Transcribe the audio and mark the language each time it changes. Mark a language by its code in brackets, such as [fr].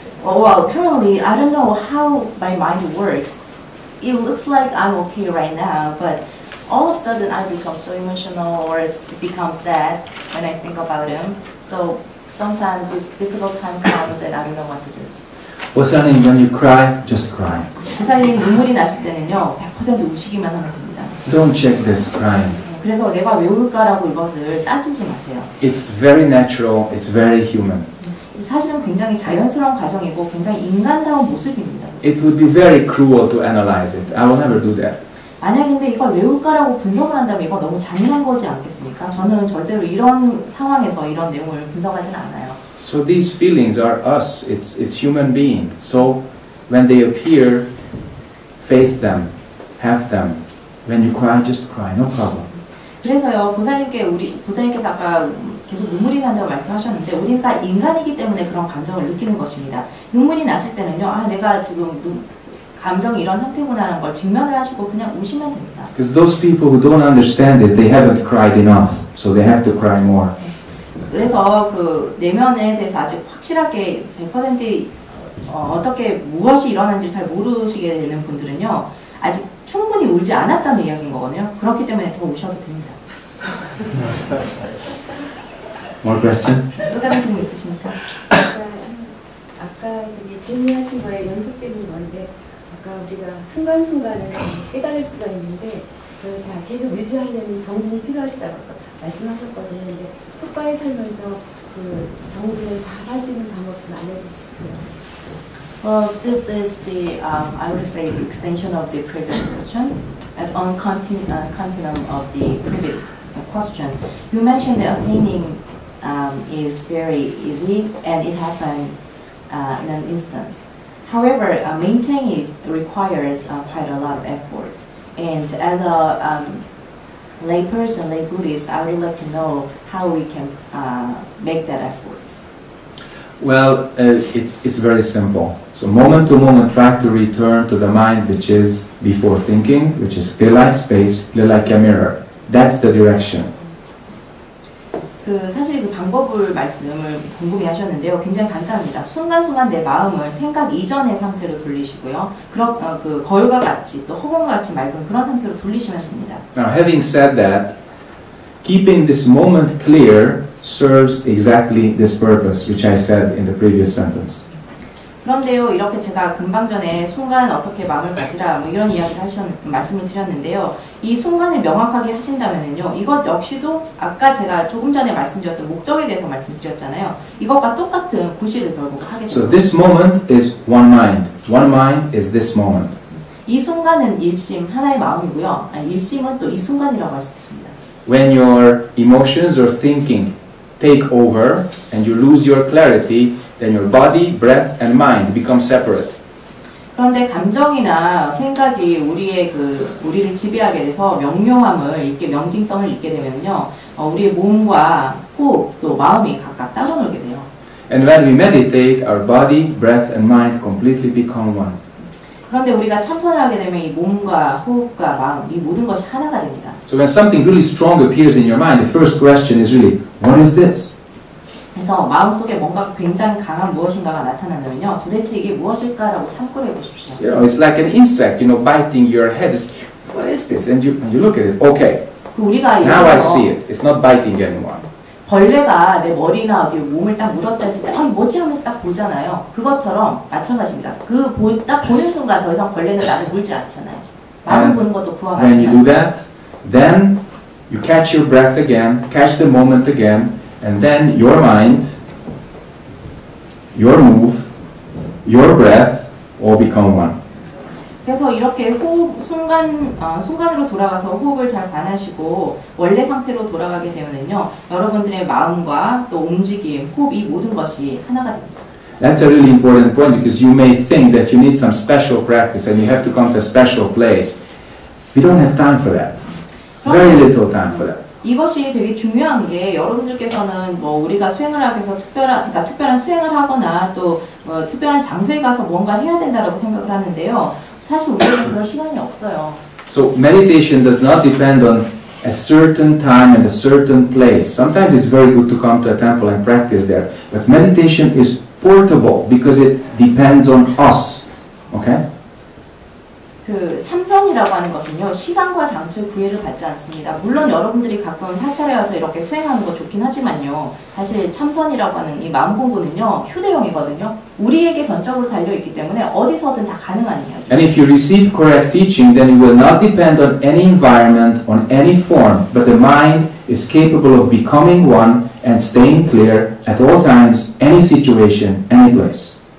[en] Well, currently I don't know how my mind works. It looks like I'm okay right now, but all of a sudden I become so emotional, or it becomes sad when I think about him. So sometimes this difficult time comes and I don't know what to do. 보살님, when you cry, just cry. [ko] 보살님 눈물이 나실 때는요, 100% 우시기만 하면 됩니다. [en] Don't check this crying. [ko] 그래서 내가 왜 울까라고 이것을 따지지 마세요. [en] It's very natural, it's very human. [ko] 사실은 굉장히 자연스러운 과정이고 굉장히 인간다운 모습입니다. [en] It would be very cruel to analyze it. I will never do that. [ko] 만약 근데 이걸 왜 울까라고 분석을 한다면 이거 너무 잔인한 거지 않겠습니까? 저는 절대로 이런 상황에서 이런 내용을 분석하진 않아요. [en] So these feelings are us. It's human being. So when they appear, face them, have them. When you cry, just cry. No problem. [ko] 그래서요, 보살님께서 아까 계속 눈물이 난다고 말씀하셨는데, 우리가 인간이기 때문에 그런 감정을 느끼는 것입니다. 눈물이 나실 때는요, 내가 지금 감정이 이런 상태구나라는 걸 직면을 하시고 그냥 우시면 됩니다. [en] Because those people who don't understand this, they haven't cried enough, so they have to cry more. [ko] 그래서 그 내면에 대해서 아직 확실하게 100% 어떻게 무엇이 일어난지 잘 모르시게 되는 분들은요, 아직 충분히 울지 않았다는 이야기인 거거든요. 그렇기 때문에 더 우셔도 됩니다. [en] More questions? [ko] 또 다른 질문 있으십니까? 아까 저기 질문하신 거에 연속되는 건데, 아까 우리가 순간순간을 깨달을 수가 있는데, 자, 계속 유지하려면 정진이 필요하시다고 말씀하셨거든요. 근데 속과의 삶에서 그 정진을 잘 할 수 있는 방법 좀 알려주십시오. [en] Well, this is the, I would say, the extension of the previous question, and on continuum of the previous question. You mentioned that attaining is very easy, and it happens in an instance. However, maintaining it requires quite a lot of effort. And as a lay person, lay Buddhist, I would like to know how we can make that effort. Well, it's very simple. So moment to moment, try to return to the mind which is before thinking, which is clear like space, clear like a mirror. That's the direction. [ko] 사실 그 방법을 말씀을 궁금해하셨는데요. 굉장히 간단합니다. 순간순간 내 마음을 생각 이전의 상태로 돌리시고요. 그 거울과 같이 또 허공과 같이 맑은 그런 상태로 돌리시면 됩니다. [en] Now, having said that, keeping this moment clear serves exactly this purpose, which I said in the previous sentence. [ko] 그런데요, 이렇게 제가 금방 전에 순간 어떻게 마음을 가지라 뭐 이런 이야기를 말씀을 드렸는데요. 이 순간을 명확하게 하신다면요, 이것 역시도 아까 제가 조금 전에 말씀드렸던 목적에 대해서 말씀드렸잖아요. 이것과 똑같은 구실을 결국 하게 됩니다. [en] So this moment is one mind. One mind is this moment. [ko] 이 순간은 일심, 하나의 마음이고요. 일심은 또 이 순간이라고 할 수 있습니다. [en] When your emotions or thinking take over and you lose your clarity, then your body, breath, and mind become separate. [ko] 그런데 감정이나 생각이 우리를 지배하게 돼서 명료함을 잃게, 명징성을 잃게 되면요, 우리의 몸과 호흡, 또 마음이 각각 따로 놀게 돼요. [en] And when we meditate, our body, breath, and mind completely become one. [ko] 그런데 우리가 참선을 하게 되면 이 몸과 호흡과 마음, 이 모든 것이 하나가 됩니다. [en] So when something really strong appears in your mind, the first question is really, what is this? [ko] 그래서 마음속에 뭔가 굉장히 강한 무엇인가가 나타나면요, 도대체 이게 무엇일까라고 참고를 해보십시오. [en] You know, it's like an insect, biting your head. What is this? And you look at it. Okay. [ko] 우리가 [en] Now I see it. It's not biting anymore. [ko] 벌레가 내 머리나 어디 몸을 딱 물었다 했을 때, 뭐지 하면서 딱 보잖아요. 그것처럼 마찬가지입니다. 딱 보는 순간 더 이상 벌레는 나를 물지 않잖아요. 마음을 보는 것도 그와 [en] When you do [ko] 마찬가지입니다. [en] that, then you catch your breath again, catch the moment again, and then your mind, your move, your breath all become one. [ko] 그래서 이렇게 순간으로 돌아가서 호흡을 잘 관하시고 원래 상태로 돌아가게 되면요, 여러분들의 마음과 또 움직임, 호흡 이 모든 것이 하나가 됩니다. [en] That's a really important point because you may think that you need some special practice and you have to come to a special place. We don't have time for that. Very little time for that. [ko] 이것이 되게 중요한 게 여러분들께서는 뭐 우리가 수행을 하기 위해서 특별한 수행을 하거나 또 특별한 장소에 가서 뭔가 해야 된다고 생각을 하는데요. 사실 우리는 그럴 시간이 없어요. [en] So meditation does not depend on a certain time and a certain place. Sometimes it's very good to come to a temple and practice there. But meditation is portable because it depends on us. Okay? [ko] 그 참선이라고 하는 것은요, 시간과 장소의 구애를 받지 않습니다. 물론 여러분들이 가끔 사찰에 와서 이렇게 수행하는 거 좋긴 하지만요, 사실 참선이라고 하는 이 마음 공부는요, 휴대용이거든요. 우리에게 전적으로 달려있기 때문에 어디서든 다 가능한 이야기. [en] And if you receive correct teaching, then you will not depend on any environment, on any form, but the mind is capable of becoming one and staying clear at all times, any situation, any place.